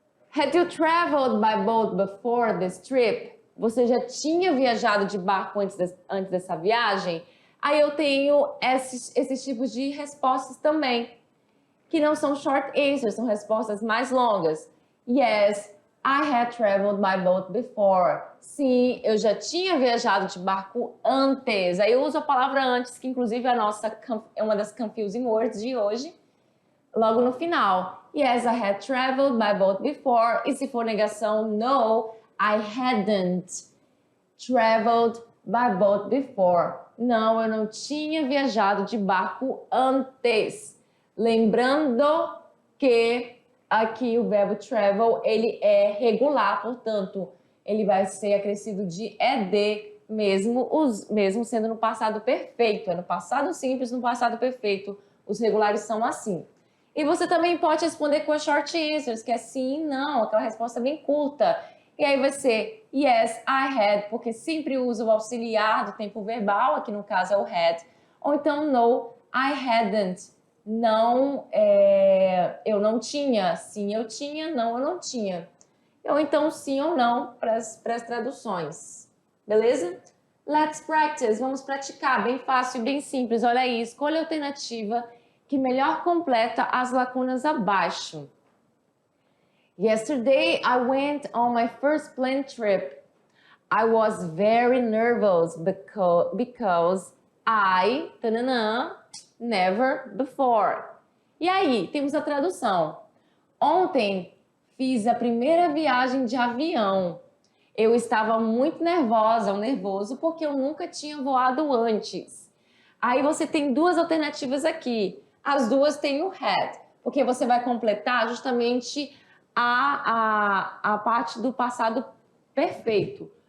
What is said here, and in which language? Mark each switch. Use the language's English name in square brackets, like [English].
[English] Had you traveled by boat before this trip? [Portuguese] Você já tinha viajado de barco antes dessa viagem? Aí eu tenho esses tipos de respostas também, que não são short answers, são respostas mais longas. [English] Yes, I had traveled by boat before. [Portuguese] Sim, eu já tinha viajado de barco antes. Aí eu uso a palavra antes, que inclusive é uma das confusing words de hoje, logo no final. [English] Yes, I had traveled by boat before. [Portuguese] E se for negação, [English] no, I hadn't traveled by boat before. [Portuguese] Não, eu não tinha viajado de barco antes. Lembrando que aqui o verbo travel, ele é regular, portanto, ele vai ser acrescido de ed, mesmo sendo no passado perfeito. É no passado simples, no passado perfeito. Os regulares são assim. E você também pode responder com as short answers, que é sim, não, aquela resposta bem curta. E aí vai ser [English] yes, I had, [Portuguese] porque sempre usa o auxiliar do tempo verbal, aqui no caso é o had. Ou então [English] no, I hadn't. [Portuguese] Não, eu não tinha. Sim, eu tinha. Não, eu não tinha. Ou então sim ou não para as traduções. Beleza? [English] Let's practice. [Portuguese] Vamos praticar. Bem fácil, bem simples. Olha aí, escolha a alternativa que melhor completa as lacunas abaixo. [English] Yesterday, I went on my first plane trip. I was very nervous because I, never before. [Portuguese] E aí, temos a tradução. Ontem, fiz a primeira viagem de avião. Eu estava muito nervosa ou nervoso porque eu nunca tinha voado antes. Aí você tem 2 alternativas aqui. As 2 têm o had, porque você vai completar justamente a parte do passado perfeito.